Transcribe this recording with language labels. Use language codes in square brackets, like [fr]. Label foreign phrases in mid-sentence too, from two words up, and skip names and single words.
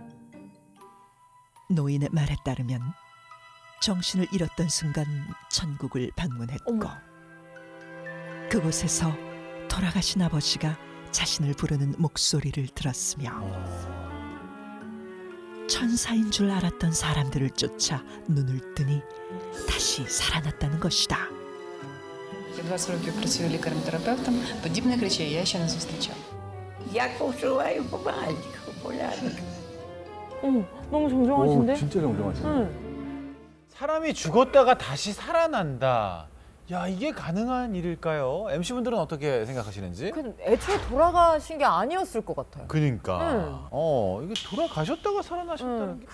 [ko] 노인의 말에 따르면 정신을 잃었던 순간 천국을 방문했고, 어머. 그곳에서 돌아가신 아버지가 자신을 부르는 목소리를 들었으며 천사인 줄 알았던 사람들을 쫓아 눈을 뜨니 다시 살아났다는 것이다. [uk] Я 20 років працюю лікарем-терапевтом. Подібних речей я ще не зустрічав. Як почуваю помаленьку, полянку. [ko] 어머, 너무 정정하신데? 진짜 정정하시네. 응. 사람이 죽었다가 다시 살아난다. 야, 이게 가능한 일일까요? MC분들은 어떻게 생각하시는지? 그 애초에 돌아가신 게 아니었을 것 같아요. 그러니까. 이게 돌아가셨다가 살아나셨다는 게.